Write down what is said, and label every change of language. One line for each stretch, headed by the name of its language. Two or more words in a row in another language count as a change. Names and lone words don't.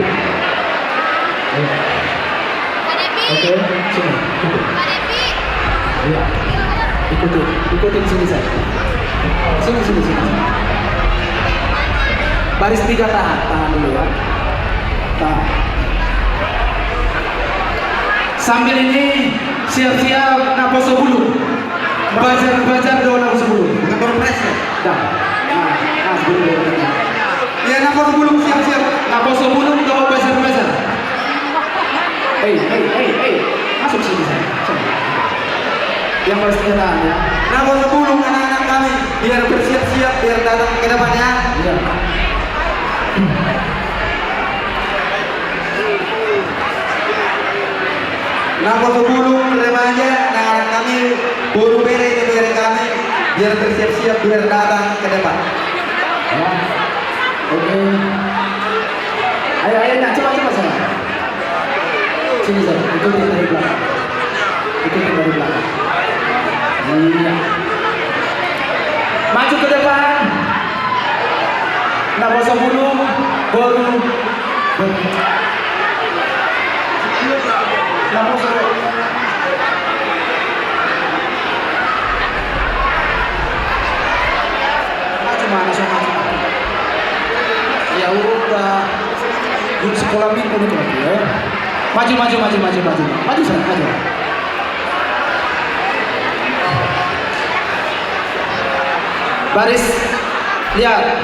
Indonesian: Ayo. Oke, sini, ikutin. Ya. ikutin sini saya. Sini. Baris 3 tahan dulu ya. Tahan. Sambil ini siap-siap naposo bulu. Bajar doa naposo bulu. Bukan berpres ya? Dah. Nah, sebelum. Ya naposo bulu siap-siap. Naposo bulu doa bajar. Hey. Masuk sini saya. Yang baris 3 tahan ya. Naposo bulu anak-anak kami biar bersiap-siap biar datang ke depannya. Iya. Naposo bulu remaja anak-anak kami buru bere kami biar bersiap-siap biar datang ke depan. Ya. Oke. Ayo nak cepat sana. Sini saya, ikutin dari belakang. Iya. Maju ke depan. Naposo bulu baru. Naposo. Mana ya udah di sekolah minggu itu lagi ya. Maju sana, maju. Baris, lihat.